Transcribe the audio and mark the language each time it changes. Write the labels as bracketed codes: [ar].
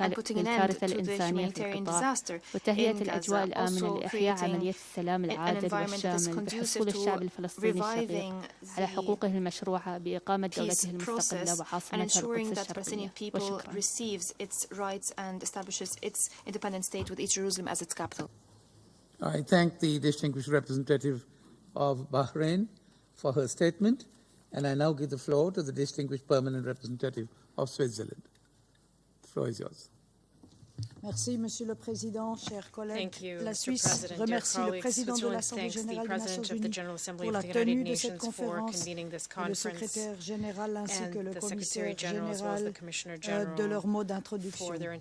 [ar] للكارثة الإنسانية في القطاع وتهيئة الأجواء الآمنة لإحياء عملية السلام العادل والشامل بحصول الشعب الفلسطيني الشقيق على حقوقه المشروعة بإقامة دولته المستقلة وعاصمتها القدس الشرقية. وشكرا. [en] I thank the distinguished representative of Bahrain for her statement, and I now give the floor to the distinguished permanent representative of Switzerland. The floor is yours. [fr] Merci, Monsieur le Président, chers collègues. La Suisse remercie le Président de l'Assemblée générale des Nations Unies pour la tenue de cette conférence et le secrétaire général ainsi que le commissaire général de leurs mots d'introduction.